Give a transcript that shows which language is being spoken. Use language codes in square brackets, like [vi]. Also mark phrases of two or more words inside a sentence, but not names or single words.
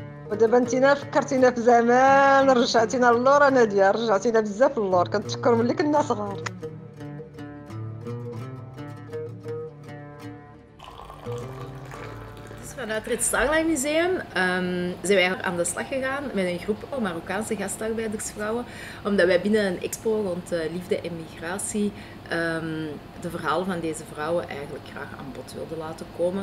[ar] ودابا انتينا فكرتينا في زمان، رجعتينا للور. انا ديال رجعتينا بزاف للور، كنتفكروا ملي كنا صغار. [nl] Vanuit het Starlight Museum zijn wij aan de slag gegaan met een groep Marokkaanse gastarbeidersvrouwen, omdat wij binnen een expo rond liefde en migratie de verhalen van deze vrouwen eigenlijk graag aan bod wilden laten komen.